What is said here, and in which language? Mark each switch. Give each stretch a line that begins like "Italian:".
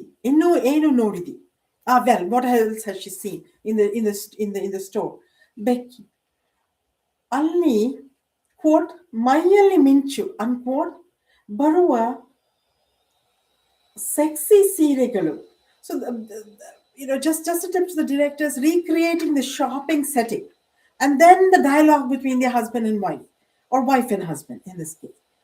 Kannada: ಇನ್ನು ಏನು ನೋಡಿದಿ?
English: Well, what else has she seen in the store? Becky.
Kannada: ಅಲ್ಲಿ quote ಮೈಯಲ್ಲಿ ಮಿಂಚು unquote ಬರುವ sexy ಸೀರೆಗಳು.
English: So just a tip to the directors, recreating the shopping setting, and then the dialogue between the husband and wife, or wife and husband in this case.